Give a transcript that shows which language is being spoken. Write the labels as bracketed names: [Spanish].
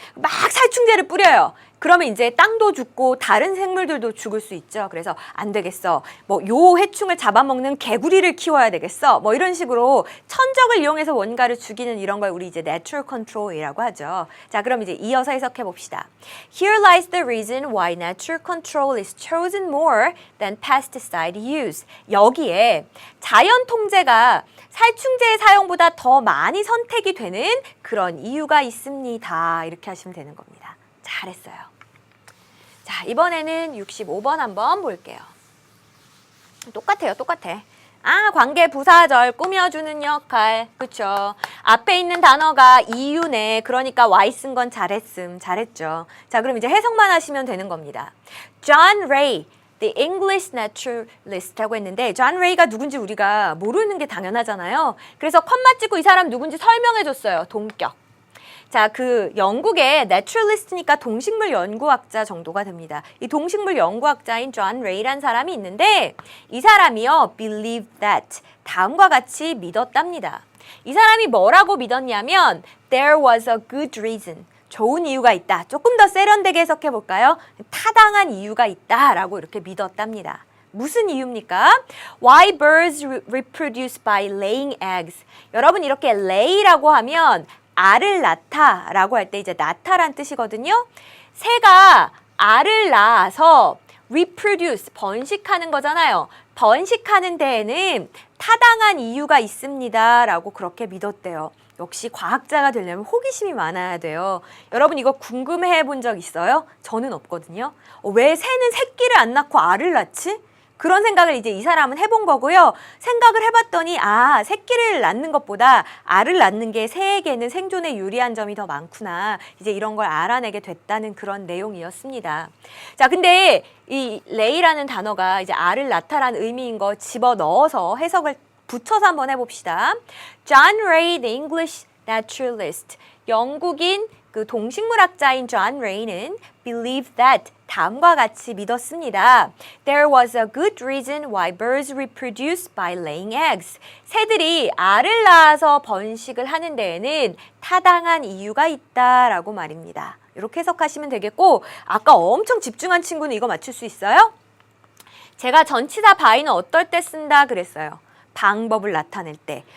[Korean] 막 살충제를 뿌려요. 그러면 이제 땅도 죽고 다른 생물들도 죽을 수 있죠. 그래서 안 되겠어. 뭐 요 해충을 잡아먹는 개구리를 키워야 되겠어. 뭐 이런 식으로 천적을 이용해서 뭔가를 죽이는 이런 걸 우리 이제 natural control이라고 하죠. 자, 그럼 이제 이어서 해석해 봅시다. [English] Here lies the reason why natural control is chosen more than pesticide use. [Korean] 여기에 자연 통제가 살충제의 사용보다 더 많이 선택이 되는 그런 이유가 있습니다. 이렇게 하시면 되는 겁니다. 잘했어요. 자, 이번에는 65번 한번 볼게요. 똑같아요. 똑같아. 아, 관계 부사절 꾸며주는 역할. 그쵸? 앞에 있는 단어가 이유네. 그러니까 why 쓴 건 잘했음. 잘했죠. 자, 그럼 이제 해석만 하시면 되는 겁니다. [English] John Ray, the English naturalist [Korean] 라고 했는데 존 레이가 누군지 우리가 모르는 게 당연하잖아요. 그래서 컴마 찍고 이 사람 누군지 설명해줬어요. 동격. 자, 그 영국의 naturalist니까 동식물 연구학자 정도가 됩니다. 이 동식물 연구학자인 존 레이란 사람이 있는데 이 사람이요, [English] believe that, [Korean] 다음과 같이 믿었답니다. 이 사람이 뭐라고 믿었냐면 [English] there was a good reason, [Korean] 좋은 이유가 있다. 조금 더 세련되게 해석해 볼까요? 타당한 이유가 있다라고 이렇게 믿었답니다. 무슨 이유입니까? [English] Why birds reproduce by laying eggs. [Korean] 여러분, 이렇게 lay라고 하면 알을 낳다라고 할 때 이제 낳다란 뜻이거든요. 새가 알을 낳아서 reproduce, 번식하는 거잖아요. 번식하는 데에는 타당한 이유가 있습니다. 라고 그렇게 믿었대요. 역시 과학자가 되려면 호기심이 많아야 돼요. 여러분, 이거 궁금해 본 적 있어요? 저는 없거든요. 왜 새는 새끼를 안 낳고 알을 낳지? 그런 생각을 이제 이 사람은 해본 거고요. 생각을 해봤더니 아, 새끼를 낳는 것보다 알을 낳는 게 새에게는 생존에 유리한 점이 더 많구나. 이제 이런 걸 알아내게 됐다는 그런 내용이었습니다. 자, 근데 이 레이라는 단어가 이제 알을 낳다라는 의미인 거 집어넣어서 해석을 붙여서 한번 해봅시다. [English] John Ray, the English naturalist. [Korean] 영국인 그 동식물학자인 존 레이는 [English] believed that, [Korean] 다음과 같이 믿었습니다. [English] There was a good reason why birds reproduce by laying eggs. [Korean] 새들이 알을 낳아서 번식을 하는 데에는 타당한 이유가 있다라고 말입니다. 이렇게 해석하시면 되겠고, 아까 엄청 집중한 친구는 이거 맞출 수 있어요? 제가 전치사 by는 어떨 때 쓴다 그랬어요. 방법을 나타낼 때.